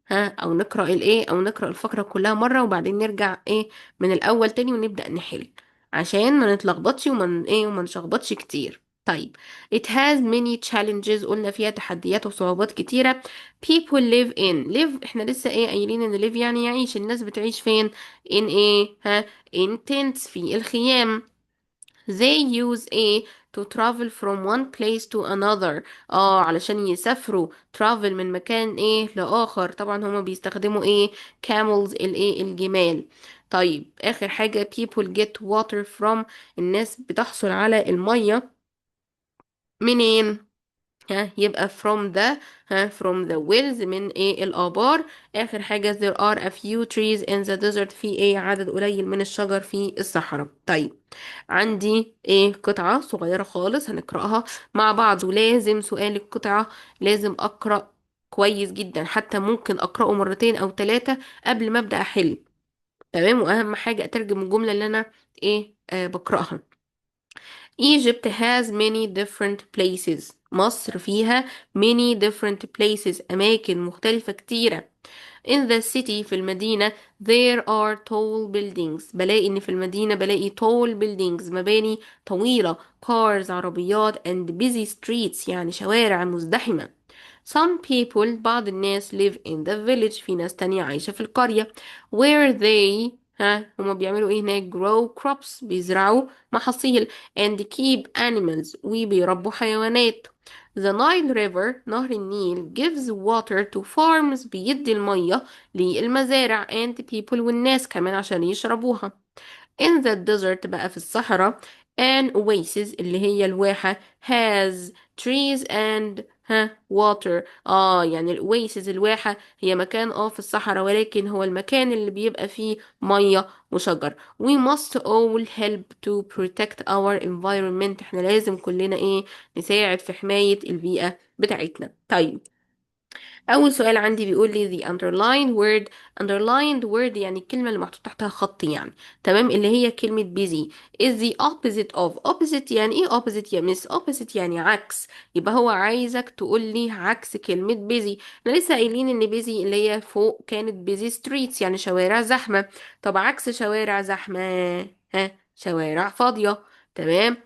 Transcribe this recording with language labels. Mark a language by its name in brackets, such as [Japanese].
[Arabic] ها، او نقرا الايه، او نقرا الفقره كلها مره وبعدين نرجع ايه من الاول تاني ونبدا نحل، عشان ما نتلخبطش وما نشخبطش كتير. طيب. [English] it has many challenges، [Arabic] قلنا فيها تحديات وصعوبات كتيره. [English] people live in live، [Arabic] احنا لسه ايه قايلين ان live يعني يعيش، الناس بتعيش فين، in ايه، ها، [English] in tents [Arabic] في الخيام. [English] They use a to travel from one place to another. [Arabic] علشان يسافروا travel من مكان ايه لآخر، طبعا هما بيستخدموا ايه، camels الايه الجمال. طيب، آخر حاجة [English] people get water from، [Arabic] الناس بتحصل على المية منين، ها، يبقى from the، ها، [English] from the wells [Arabic] من ايه الآبار. آخر حاجة [English] there are a few trees in the desert، [Arabic] في ايه عدد قليل من الشجر في الصحراء. طيب، عندي ايه قطعة صغيرة خالص هنقرأها مع بعض، ولازم سؤال القطعة لازم أقرأ كويس جدا، حتى ممكن أقرأه مرتين أو ثلاثة قبل ما أبدأ أحل. تمام، وأهم حاجة أترجم الجملة اللي أنا ايه بقرأها. [English] Egypt has many different places. [Arabic] مصر فيها [English] many different places، [Arabic] أماكن مختلفة كتيرة. [English] In the city [Arabic] في المدينة [English] there are tall buildings، [Arabic] بلاقي إن في المدينة بلاقي [English] tall buildings [Arabic] مباني طويلة، cars عربيات [English] and busy streets [Arabic] يعني شوارع مزدحمة. [English] Some people [Arabic] بعض الناس [English] live in the village، [Arabic] في ناس تانية عايشة في القرية. [English] Where they، [Arabic] هما بيعملوا ايه هناك، [English] grow crops [Arabic] بيزرعوا محاصيل [English] and keep animals [Arabic] وبيربوا حيوانات. [English] The Nile River [Arabic] نهر النيل [English] gives water to farms [Arabic] بيدي المية للمزارع [English] and people [Arabic] والناس كمان عشان يشربوها. [English] In the desert [Arabic] بقى في الصحراء [English] an oasis [Arabic] اللي هي الواحة [English] has trees and water. [Arabic] يعني الاويسز الواحة هي مكان في الصحراء، ولكن هو المكان اللي بيبقى فيه مية وشجر. [English] We must all help to protect our environment، [Arabic] احنا لازم كلنا ايه نساعد في حماية البيئة بتاعتنا. طيب، أول سؤال عندي بيقول لي [English] the underlined word. underlined word [Arabic] يعني الكلمة اللي محطوط تحتها خط يعني. تمام، اللي هي كلمة [English] busy is the opposite of. opposite [Arabic] يعني ايه opposite يا مس، opposite يعني عكس، يبقى هو عايزك تقول لي عكس كلمة busy. احنا لسه قايلين ان busy اللي هي فوق كانت [English] busy streets [Arabic] يعني شوارع زحمة. طب عكس شوارع زحمة، شوارع فاضية. تمام.